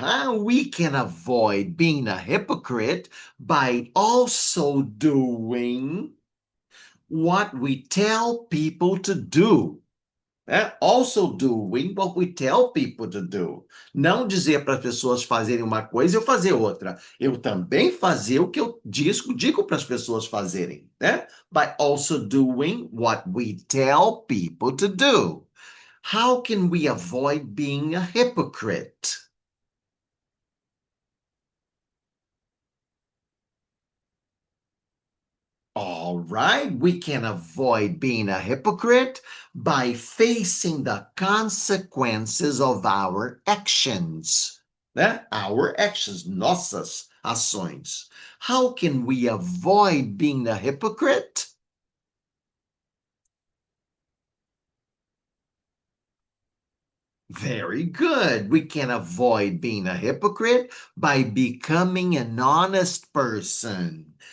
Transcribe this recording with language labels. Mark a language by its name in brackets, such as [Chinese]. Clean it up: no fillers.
[English] We can avoid being a hypocrite by also doing what we tell people to do. Also doing what we tell people to do. [Portuguese] Não dizer para as pessoas fazerem uma coisa e eu fazer outra. Eu também fazer o que eu digo para as pessoas fazerem, né? [English] By also doing what we tell people to do. How can we avoid being a hypocrite? All right, we can avoid being a hypocrite by facing the consequences of our actions. [Portuguese] Né? [English] Our actions, [Portuguese] nossas ações. [English] How can we avoid being a hypocrite? Very good. We can avoid being a hypocrite by becoming an honest person.